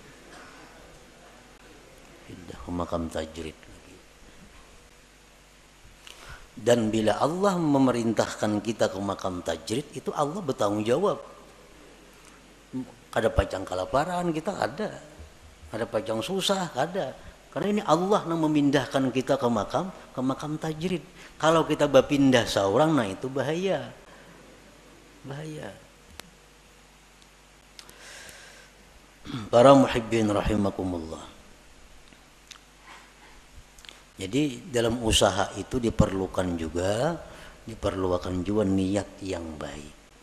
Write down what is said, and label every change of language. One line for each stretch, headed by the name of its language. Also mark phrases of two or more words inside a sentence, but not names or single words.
Indonesian: Pindah ke makam tajrid. Dan bila Allah memerintahkan kita ke makam tajrid, itu Allah bertanggung jawab.
Banjar: Kada pacang kelaparan kita ada. Kada pacang susah ada. Karena ini Allah yang memindahkan kita ke makam tajrid.
Indonesian: Kalau kita berpindah seorang, nah itu bahaya. Bahaya. Para muhibbin rahimakumullah. Jadi dalam usaha itu diperlukan juga niat yang baik.